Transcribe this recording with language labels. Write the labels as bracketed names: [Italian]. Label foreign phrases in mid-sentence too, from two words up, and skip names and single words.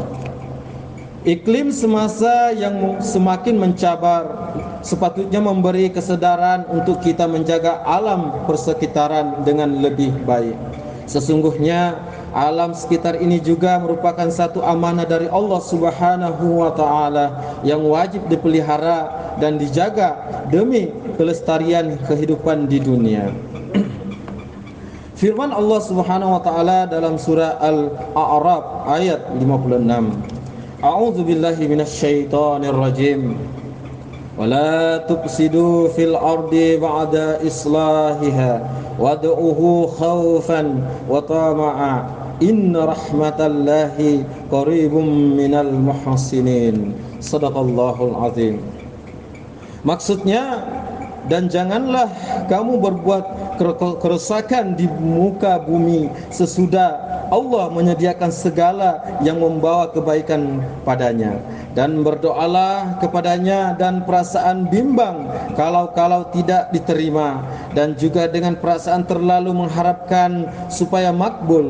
[Malay] Iklim semasa yang semakin mencabar sepatutnya memberi kesedaran untuk kita menjaga alam persekitaran dengan lebih baik. Sesungguhnya alam sekitar ini juga merupakan satu amanah dari Allah [Arabic] سبحانه وتعالى [Malay] yang wajib dipelihara dan dijaga demi kelestarian kehidupan di dunia. Firman Allah [Arabic] سبحانه وتعالى [Malay] dalam surah Al-A'raf ayat 56. [Arabic] أعوذ بالله من الشيطان الرجيم. ولا تفسدوا في الأرض بعد إصلاحها وادعوه خوفا وطمعا إن رحمت الله قريب من المحسنين. صدق الله العظيم. [Malay] Maksudnya, dan janganlah kamu berbuat kerusakan di muka bumi sesudah Allah menyediakan segala yang membawa kebaikan padanya, dan berdoalah kepadanya dan perasaan bimbang kalau tidak diterima, dan juga dengan perasaan terlalu mengharapkan supaya makbul.